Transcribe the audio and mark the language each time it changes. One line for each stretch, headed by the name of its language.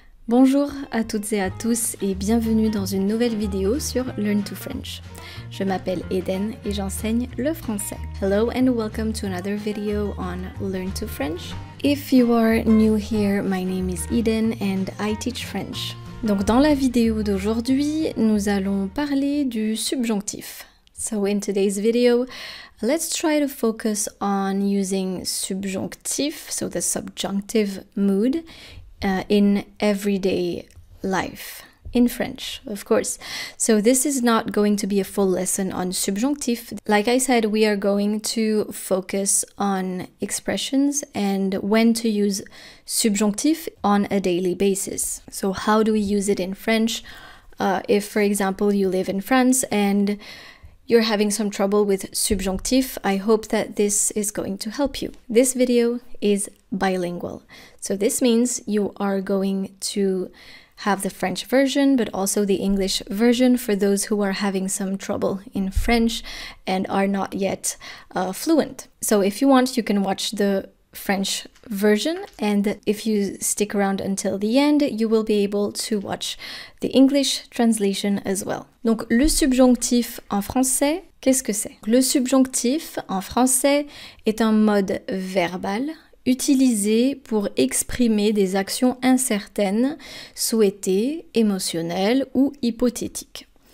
French: Bonjour à toutes et à tous et bienvenue dans une nouvelle vidéo sur Learn to French. Je m'appelle Eden et j'enseigne le français.
English: Hello and welcome to another video on Learn to French. If you are new here, my name is Eden and I teach French.
French: Donc dans la vidéo d'aujourd'hui, nous allons parler du subjonctif.
English: So in today's video, let's try to focus on using subjonctif, so the subjunctive mood, in everyday life, in French, of course. So this is not going to be a full lesson on subjunctif. Like I said, we are going to focus on expressions and when to use subjunctif on a daily basis. So how do we use it in French? If, for example, you live in France and you're having some trouble with subjunctif, I hope that this is going to help you. This video is bilingual. So this means you are going to have the French version, but also the English version for those who are having some trouble in French and are not yet fluent. So if you want, you can watch the French version, and if you stick around until the end, you will be able to watch the English translation as well.
French: Donc le subjonctif en français, qu'est-ce que c'est? Le subjonctif en français est un mode verbal utilisé pour exprimer des actions incertaines, souhaitées, émotionnelles ou hypothétiques.